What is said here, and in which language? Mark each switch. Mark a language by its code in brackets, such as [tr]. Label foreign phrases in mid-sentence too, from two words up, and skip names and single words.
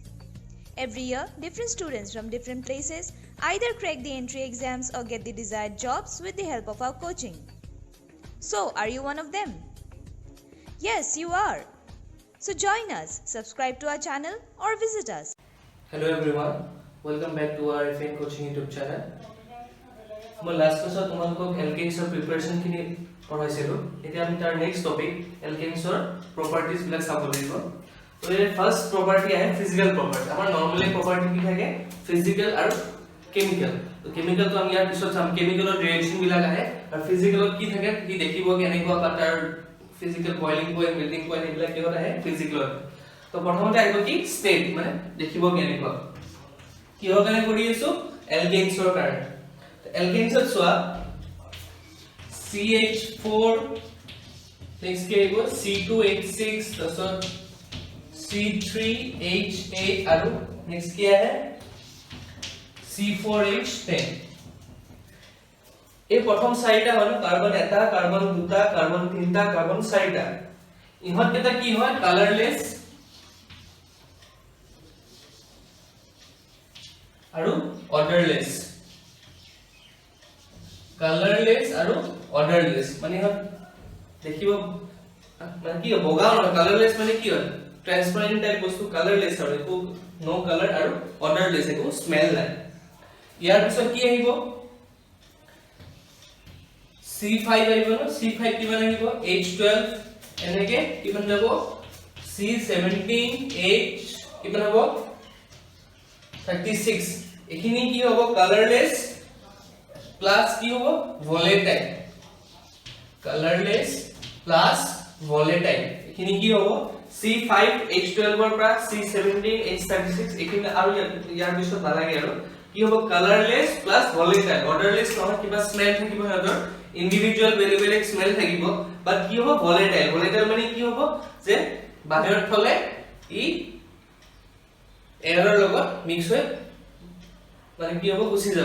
[en] Every year, different students from different places either crack the entry exams or get the desired jobs with the help of our coaching. So, are you one of them? Yes, you are. So join us, subscribe to our channel or visit us. Hello everyone, welcome back to our AFN Coaching YouTube channel. [as] মই লাষ্ট ক্লাছত তোমালোকক এলকেনিছৰ প্ৰিপাৰেচনখিনি পঢ়াইছিলো। এতিয়া আমি তাৰ [en] next topic [as] এলকেনিছৰ প্ৰপাৰ্টিজ বিলাক চাব লাগিব। তো এই [en] first property [as] আছে [en] physical property. [as] আমাৰ [en] normally property [as] কি থাকে ফিজিক্যাল আৰু কেমিক্যাল। তো কেমিক্যাল তো আমি ইয়াৰ পিছত চাম, কেমিক্যালৰ ৰিএকচন বিলাক আহে আৰু ফিজিক্যালত কি থাকে কি দেখিব কেনেকুৱা বা তাৰ [en] physical boiling point melting point [as] এইবিলাক কিহত আহে ফিজিক্যালত। তো প্ৰথমতে আহিব কি ষ্টেট মানে দেখিব কেনেকুৱা কিহৰ কাৰণে কৰি আছো এলকেনিছৰ কাৰণে। এলকেনছ চোৱা CH4 নেক্সট কি আহিব C2H6 তাৰপিছত C3H8 আৰু নেক্সট [hi] क्या है [as] C4H10 এই প্রথম চাৰিটা হল কার্বন এটা কার্বন দুটা কার্বন তিনটা কার্বন চাৰিটা ইহত কেটা কি হয় কালারলেস আৰু অর্ডারলেস colorless আৰু odorless মানে হল দেখিব মানে কি বগা নহয় colorless মানে কি হয় [en] transparent type [as] বস্তু colorless আৰু একো [en] no color [as] আৰু odorless একো স্মেল নাই। ইয়াৰ পিছত কি আহিব C5 আহিব ন C5 কিমান আহিব H12 এনেকে কিমান যাব C17 H কিমান হ'ব 36 এখিনি কি হ'ব [en] colorless plus [hi] की होगा [en] volatile colorless plus volatile [as] এখিনি কি হ'ব C5 H12 ৰ পৰা C17 H36 এখিনি আৰু ইয়াৰ পিছত নালাগে আৰু কি হ'ব [en] colorless plus volatile [as] অর্ডারলেস নহয় কিবা স্মেল থাকিব হেতৰ ইন্ডিভিজুয়াল বেলেগ স্মেল থাকিব বাট কি হ'ব ভোলেটাইল ভোলেটাইল মানে কি হ'ব যে বাহিৰত থলে ই এয়াৰৰ লগত মিক্স হৈ মানে কি হ'ব গুছি যাব।